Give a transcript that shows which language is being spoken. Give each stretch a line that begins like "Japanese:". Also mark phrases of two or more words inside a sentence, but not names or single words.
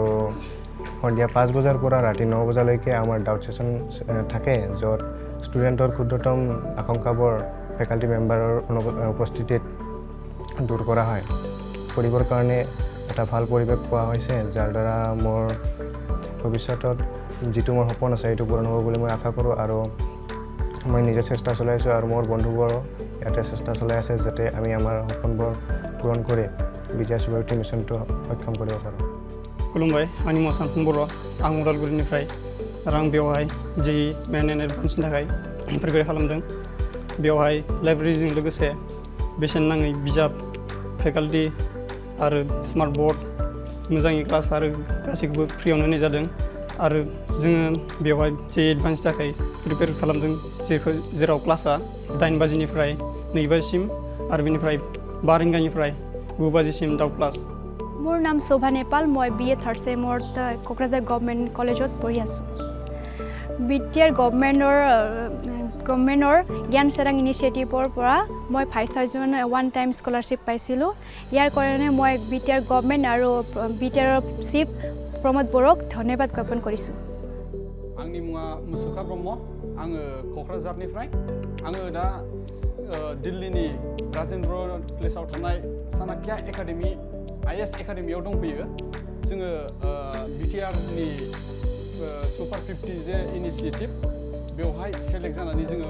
Assamese: সন্ধিয়া 5 বজাৰ পৰা ৰাতি 9 বজালৈকে আমাৰ
English: doubt session
Assamese: থাকে য'ত ষ্টুডেণ্টৰ ক্ষুদ্ৰতম আশংকাবোৰ
English: faculty member
Assamese: উপস্থিতিত দূৰ কৰা হয় পঢ়িবৰ কাৰণে এটা ভাল পৰিৱেশ পোৱা হৈছে যাৰ দ্বাৰা মোৰ ভৱিষ্যতত যিটো মোৰ সপোন আছে সেইটো পূৰণ হ'ব বুলি মই আশা কৰোঁ আৰু মই নিজে চেষ্টা চলাইছোঁ আৰু মোৰ বন্ধুবোৰো ইয়াতে চেষ্টা চলাই আছে যাতে আমি আমাৰ সপোনবোৰ পূৰণ কৰি BTR সুপাৰভিটি মিছনটো সক্ষম কৰিব পাৰোঁ
Bodo: खुलुमबाय आंनि मुङा सानफुं बर' आं उदालगुरिनिफ्राय आं बेवहाय JEE
English: Main and Advanced
Bodo: थाखाय प्रिपेयार खालामदों बेवहाय लाइब्रेरिजों लोगोसे बेसेन नाङै बिजाब फेकाल्टि आरो
English: smart board
Bodo: मोजाङै क्लास आरो गासैखौबो फ्रियावनो होनाय जादों आरो जोङो बेवहाय JEE एडभान्सनि थाखाय प्रिपेयार खालामदों जेराव क्लासआ 8 बाजिनिफ्राय 2 बाजिसिम आरो बेनिफ्राय 5 रिंगानिफ्राय 9 बाजिसिम
English: doubt class
Assamese: মোৰ নাম শোভা নেপাল মই BA
English: third sem
Assamese: কোকৰাঝাৰ গভৰ্ণমেণ্ট কলেজত পঢ়ি আছোঁ BTR গভৰ্ণমেণ্টৰ জ্ঞান চেৰাং ইনিচিয়েটিভৰ পৰা মই 5,000
English: one time scholarship
Assamese: পাইছিলোঁ ইয়াৰ কাৰণে মই BTR গভৰ্ণমেণ্ট আৰু BTR চিফ প্ৰমোদ বৰক ধন্যবাদ জ্ঞাপন কৰিছোঁ
Bodo: आंनि मुङा मुसुखा ब्रह्म आङो क'क्राझारनिफ्राय आङो दा दिल्लीनि राजेन्द्र प्लेसाव थानाय चाणक्य एकाडेमि IS एकाडेमियाव दंफैयो जोङो BTRनि सुपार 50 जे इनिशिएटिभ बेवहाय सेलेक्ट जानानै जोङो